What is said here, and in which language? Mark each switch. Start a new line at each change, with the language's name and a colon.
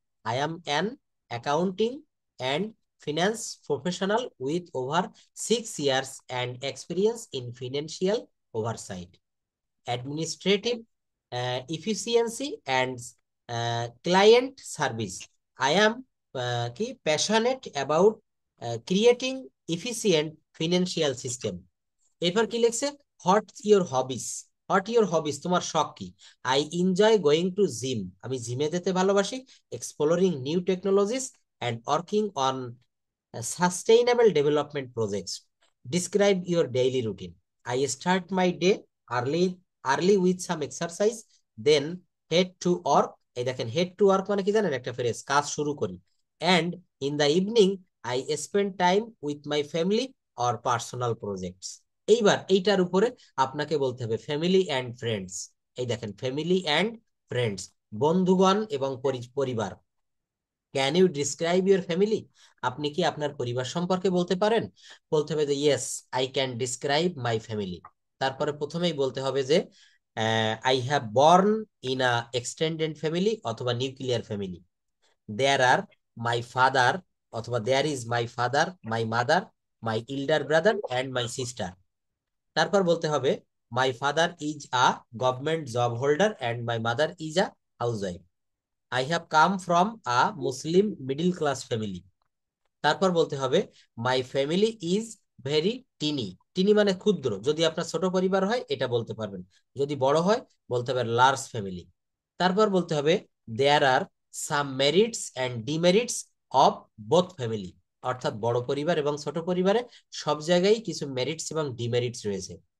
English: I am an accounting and finance professional with over 6 years and experience in financial oversight, administrative efficiency and client service. I am passionate about creating efficient financial system.
Bangla: এরপর কি লিখছে?
English: what your hobbies, what your hobbies,
Bangla: তোমার শখ কি?
English: I enjoy going to gym,
Bangla: আমি জিমে যেতে ভালোবাসি।
English: Exploring new technologies and working on sustainable development projects. Describe your daily routine. I start my day early with some exercise, then head to work.
Bangla: এই দেখেন
English: head to work
Bangla: মানে কি জানেন? একটা ফ্রেজ, কাজ শুরু করি।
English: And in the evening I spend time with my family or personal projects.
Bangla: এইবার এইটার উপরে আপনাকে বলতে হবে ফ্যামিলি অ্যান্ড ফ্রেন্ডস। এই দেখেন ফ্যামিলি অ্যান্ড ফ্রেন্ডস, বন্ধুগণ এবং পরিবার।
English: can you describe your family,
Bangla: আপনি কি আপনার পরিবার সম্পর্কে বলতে পারেন? বলতে হবে যে
English: Yes I can describe my family.
Bangla: তারপরে প্রথমেই বলতে হবে যে
English: I have born in a extended family অথবা nuclear family. There are my father অথবা there is my father, my mother, my elder brother and my sister.
Bangla: তারপর বলতে হবে
English: My father is a government job holder and my mother is a housewife. I have come from a Muslim middle class family.
Bangla: তারপর বলতে হবে
English: my family is very tiny, tiny
Bangla: মানে ক্ষুদ্র। যদি আপনার ছোট পরিবার হয় এটা বলতে পারবেন, যদি বড় হয় বলতে হবে লার্জ ফ্যামিলি। তারপর বলতে হবে
English: there are some merits and demerits of both family,
Bangla: অর্থাৎ বড় পরিবার এবং ছোট পরিবারে সব জায়গায় কিছু মেরিটস এবং ডিমেরিটস রয়েছে।